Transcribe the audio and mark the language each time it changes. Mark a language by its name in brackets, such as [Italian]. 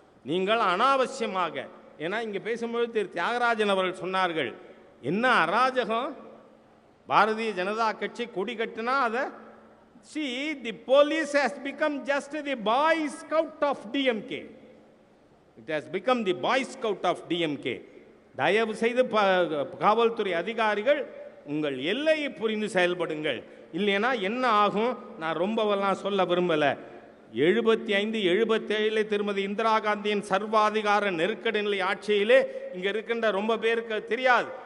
[Tamil] நீங்கள் அனாவசியமாக, ஏன்னா இங்கே பேசும்போது திரு தியாகராஜன் அவர்கள் சொன்னார்கள், என்ன அராஜகம், பாரதிய ஜனதா கட்சி கொடி கட்டினா அதை [English] see the police has become just the boy scout of DMK. It has become the boy scout of DMK. [Tamil] தயவு செய்து காவல்துறை அதிகாரிகள் உங்கள் எல்லையை புரிந்து செயல்படுங்கள். இல்லைன்னா என்ன ஆகும்? நான் ரொம்பவெல்லாம் சொல்ல விரும்பலை. 75, 77 திருமதி இந்திரா காந்தியின் சர்வாதிகார நெருக்கடி நிலை ஆட்சியிலே இங்கே இருக்கின்ற ரொம்ப பேருக்கு தெரியாது.